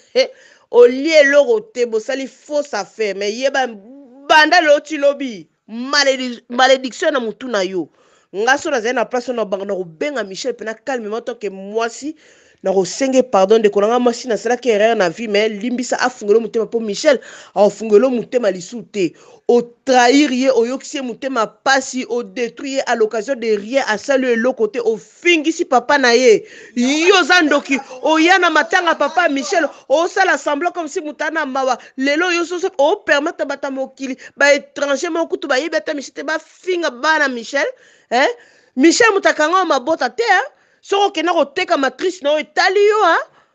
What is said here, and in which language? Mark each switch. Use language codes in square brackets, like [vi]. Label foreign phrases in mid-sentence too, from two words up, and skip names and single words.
[ln] Olie eloko te, bosali [fr] fausse affaire, [ln] mais yeba banda lelo ti lobi, maledi-, malédiction na mutu na yo. Nga so nazali na place wana, banga na kobenga Michel, pe na calmement, [fr] tant que [ln] mwasi, na kosenge pardon, ndeko na nga mwasi, nasalaki erreur na vie, mais limbisa afungelo motema, po Michel afungelo motema lisu te. O trahir ye, oyokisi ye motema pasi, o détruire ye [fr] à l'occasion de rien, [ln] asali eloko te, ofingisi papa na ye. Yo oza ndoki, oya na matanga papa Michel, osala [fr] semblant comme si [ln] mutu ana mawa. Lelo yo so, so, o permettre bata mokili, ba étranger moko kutu bayebi ata Michel te, bafinga bana Michel, hein? Michel mutu akanga mabota te, hein? Soko okenda koteka matrice na yo, etali yo, hein?